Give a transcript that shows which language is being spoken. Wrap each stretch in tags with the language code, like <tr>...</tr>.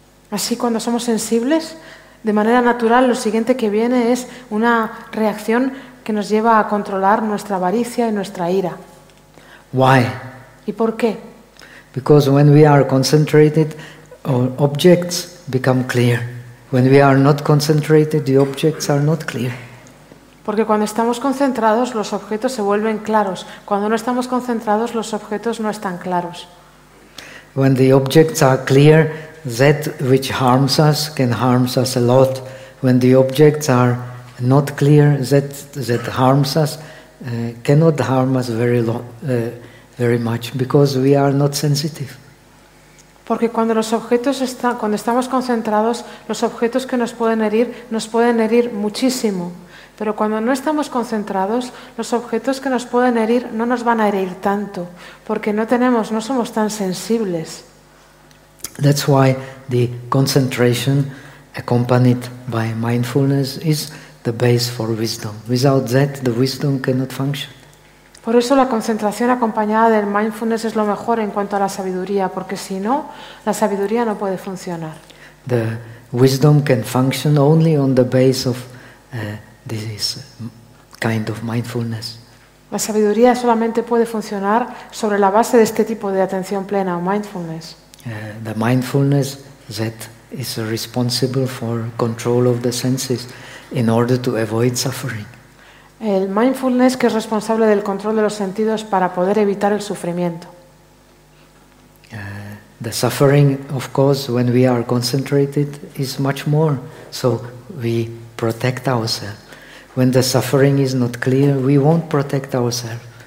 <es>Así, cuando somos sensibles, de manera natural, lo siguiente que viene es una reacción que nos lleva a controlar nuestra avaricia y nuestra ira.</es> <en>Why?</en> <es>¿Y por qué?</es> <en>Because when we are concentrated, our objects become clear. When we are not concentrated, the objects are not clear.</en> <es>Porque cuando estamos concentrados, los objetos se vuelven claros. Cuando no estamos concentrados, los objetos no están claros.</es> <en>When the objects are clear, that which harms us can harm us a lot. When the objects are not clear, that harms us cannot harm us very much, because we are not sensitive.</en> <es>Porque cuando los objetos están, cuando estamos concentrados, los objetos que nos pueden herir muchísimo. Pero cuando no estamos concentrados, los objetos que nos pueden herir no nos van a herir tanto, porque no somos tan sensibles.</es> <en>That's why the concentration accompanied by mindfulness is the base for wisdom. Without that, the wisdom cannot function.</en> <es>Por eso la concentración acompañada del mindfulness es lo mejor en cuanto a la sabiduría, porque si no, la sabiduría no puede funcionar.</es> <en>The wisdom can function only on the base of this kind of mindfulness.</en> <es>La sabiduría solamente puede funcionar sobre la base de este tipo de atención plena o mindfulness.</es> <en>The mindfulness that is responsible for control of the senses in order to avoid suffering.</en> <es>El mindfulness que es responsable del control de los sentidos para poder evitar el sufrimiento.</es> <en>The suffering, of course, when we are concentrated, is much more. So we protect ourselves. When the suffering is not clear, we won't protect ourselves.</en>